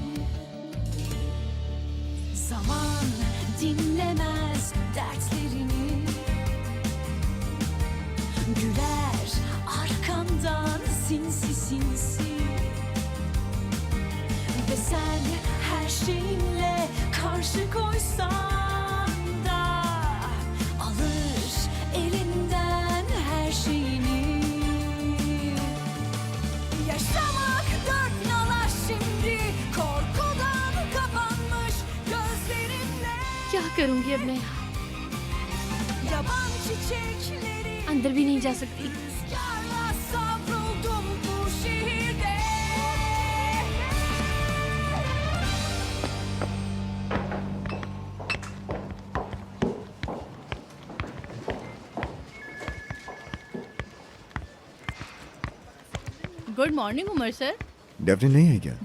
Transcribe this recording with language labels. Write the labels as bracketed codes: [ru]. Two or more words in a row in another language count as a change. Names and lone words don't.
[tr] Zaman dinlemez dertlerini, güler arkandan sinsi sinsi, ve sen her şeyinle karşı koysan da alır elinden her şeyini. Yaşamak dört nala şimdi, korkudan kapanmış gözlerimle. [hi] क्या करूँगी अब मैं? [tr] Yaban çiçekleri [hi] अंदर भी नहीं जा सकती। [tr] rüzgarla savruldum bu şehirde. [en] good morning [hi] उमर सर। डेफनी नहीं है क्या?